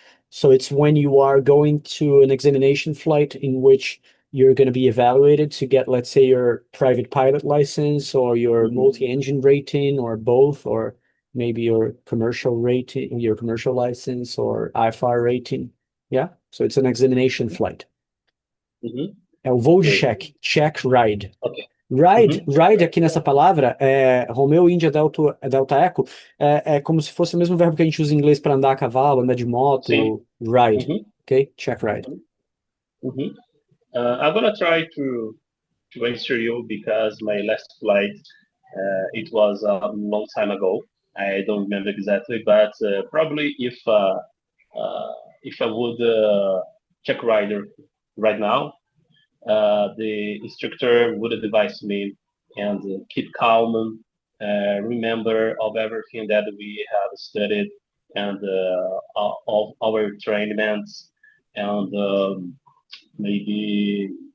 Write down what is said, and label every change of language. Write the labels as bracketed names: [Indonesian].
[English] So it's when you are going to an examination flight in which you're going to be evaluated to get, let's say, your private pilot license or your multi-engine rating or both, or maybe your commercial rating, your commercial license or IFR rating. Yeah. So it's an examination flight. [Portuguese] É o voo de check ride. [English] Okay. [Portuguese] Ride aqui nessa palavra, Romeu, Índia, Delta Echo, é como se fosse o mesmo verbo que a gente usa em inglês para andar a cavalo, andar de moto, Sim. [English] ride, ok? Check ride. I'm gonna try to answer you because my last flight, it was a long time ago. I don't remember exactly, but probably if I would check rider right now, the instructor would advise me and keep calm, remember of everything that we have studied and all our trainings, and maybe